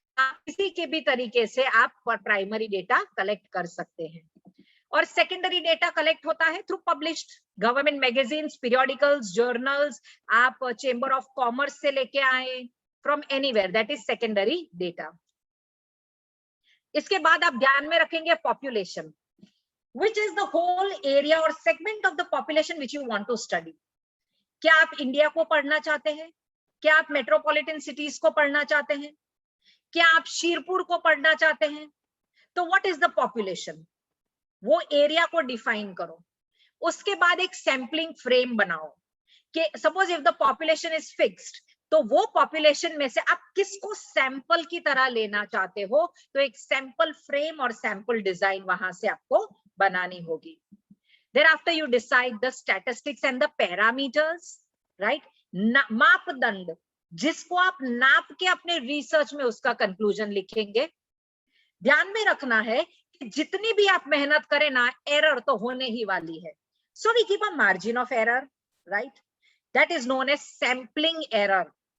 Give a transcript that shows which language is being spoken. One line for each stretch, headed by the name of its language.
Hindi: किसी के भी तरीके से आप प्राइमरी डेटा कलेक्ट कर सकते हैं। और सेकेंडरी डेटा कलेक्ट होता है through published government magazines, periodicals, journals. आप चेंबर ऑफ कॉमर्स से लेके आए,
English: From anywhere, that is secondary data.
Hindi: इसके बाद आप ध्यान में रखेंगे
English: Population, which is the whole area or segment of the population which you want to study।
Hindi: क्या आप इंडिया को पढ़ना चाहते हैं? क्या आप मेट्रोपॉलिटन सिटीज को पढ़ना चाहते हैं? क्या आप शीरपुर को पढ़ना चाहते हैं?
English: तो what is the population,
Hindi: वो एरिया को डिफाइन करो। उसके बाद एक सैंपलिंग फ्रेम बनाओ कि
English: suppose if the population is fixed,
Hindi: तो वो पॉपुलेशन में से आप किसको सैंपल की तरह लेना चाहते हो, तो एक सैंपल फ्रेम और सैंपल डिजाइन वहां से आपको बनानी होगी।
English: Thereafter you decide the statistics and the parameters, right?
Hindi: मापदंड जिसको आप नाप के अपने रिसर्च में उसका कंक्लूजन लिखेंगे। ध्यान में रखना है कि जितनी भी आप मेहनत करें ना, एरर तो होने ही वाली है।
English: So we keep a margin of error, right? That is known as sampling error.